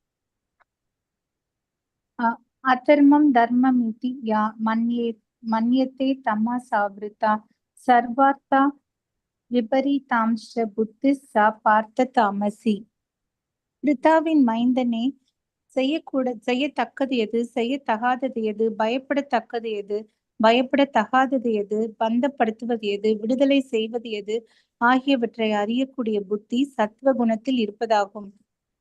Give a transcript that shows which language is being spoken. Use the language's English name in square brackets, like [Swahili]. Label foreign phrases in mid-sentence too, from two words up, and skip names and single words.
[Sanskrit] अधर्मं धर्ममिति या मन्यते तमसावृता सर्वार्था विपरीतांश बुद्धिस्सा पार्थ तामसी. [Tamil] பிரித்தாவின் மைந்தனே, செய்யத்தக்கது எது, செய்யத்தகாதது எது, பயப்படத்தக்கது எது, பயப்படத்தகாதது எது, பந்தப்படுத்துவது எது, விடுதலை செய்வது எது ஆகியவற்றை அறியக்கூடிய புத்தி சத்துவ குணத்தில் இருப்பதாகும்.